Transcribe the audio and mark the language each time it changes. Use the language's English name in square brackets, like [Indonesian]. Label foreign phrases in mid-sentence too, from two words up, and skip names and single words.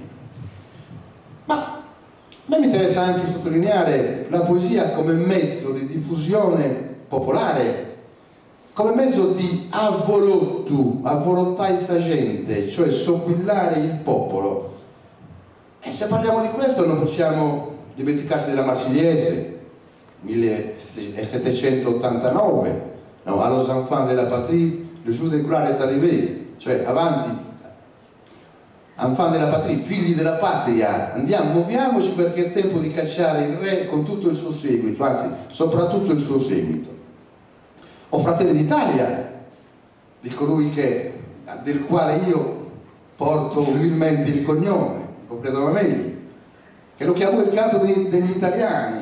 [Italian] Ma a me mi interessa anche sottolineare la poesia come mezzo di diffusione popolare, come mezzo di [Sardinian] avvolottai sa gente, [Italian] cioè sobillare il popolo. E se parliamo di questo non possiamo dimenticarsi della Marsigliese 1789, no? [French] Allos enfants de la patrie le jour de gloire est arrivé, [Italian] cioè avanti enfants della patria, figli della patria, andiamo, muoviamoci perché è tempo di cacciare il re con tutto il suo seguito, anzi soprattutto il suo seguito. O Fratelli d'Italia, di colui del quale io porto umilmente il cognome, Goffredo Mameli, che lo chiamò il canto degli italiani.